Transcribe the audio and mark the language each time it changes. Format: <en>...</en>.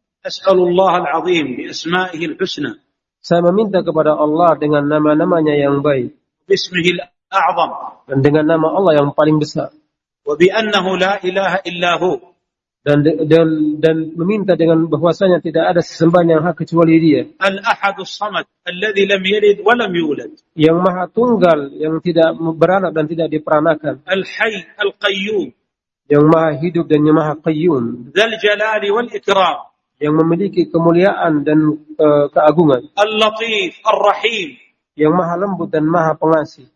<ar>أسأل الله العظيم بأسمائه الحسنى.</ar> <id>Saya meminta kepada Allah dengan nama-namanya yang baik.</id> <ar>بسمه الأعظم.</ar> <id>Dan dengan nama Allah yang paling besar.</id> <ar>وبأنه لا إله إلا هو.</ar> <id>Dan meminta dengan bahwasanya tidak ada sesembahan yang hak kecuali Dia.</id> <ar>الأحد الصمد الذي لم يلد ولم يولد.</ar> <id>Yang Maha Tunggal yang tidak beranak dan tidak diperanakan.</id> <ar>الحي القيوم.</ar> <id>Yang Maha Hidup dan yang Maha Qayyum.</id> <ar>ذا الجلال والإكرام.</ar> <id>Yang memiliki kemuliaan dan keagungan.</id> <ar>Al-Latif, Al-Rahim.</ar> <id>Yang maha lembut dan maha pengasih.</id>